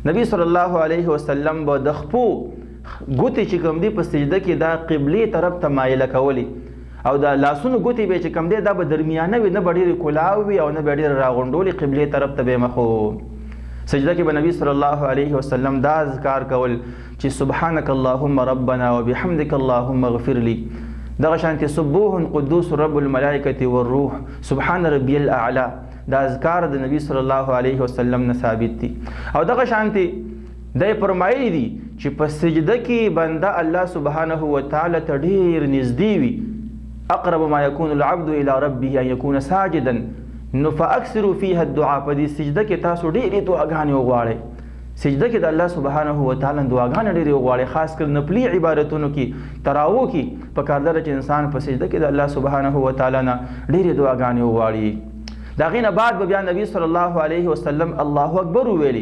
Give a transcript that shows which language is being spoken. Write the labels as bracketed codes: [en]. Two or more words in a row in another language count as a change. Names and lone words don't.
[ps] نبی [ar] صلی الله علیه وسلم [ps] به د خپو ګوتې چې کوم دی په سجده کې دا قبلې طرف ته مایله کولی او د لاسونو ګوتې به چې کوم دی دا به درمیانه وي، نه به ډېرې کلاو وي او نه به ډېره راغونډولې، قبلې طرف ته به یې مخ. سجده کې به نبی [ar] صلی الله علیه وسلم [ps] دا اذکار کول چې [ar] سبحانک اللهم ربنا وبحمدک اللهم اغفر لي. [ps] دغه شانتې [ar] سبوح قدوس رب الملائکة والروح سبحان ربی الاعلی [ps] دا اذکار د نبی [ar] صلی الله علیه وسلم [ps] نه ثابت دي. او دغه شانتې دا یې فرمایلی دي چې په سجده کې بنده [ar] الله سبحانه وتعالی [ps] ته ډېر نږدې وي. [ar] اقرب ما یکون العبد الى ربه ان یکون ساجدا، نو فاکثروا فیها الدعاء. [ps] په دې سجده کې تاسو ډېرې دعاګانې وغواړئ. سجده کې د [ar] الله سبحانه وتعالی [ps] دعاګانې ډېرې وغواړئ، خاص کر نفلي عبادتونو کې تراوو کې پکار ده چې انسان په سجده کې د [ar] الله سبحانه وتعالی [ps] نه ډېرې دعاګانې وغواړي. د هغې نه بعد به بیا نبی [ar] صلی الله علیه وسلم [ps] الله اکبر وویلي.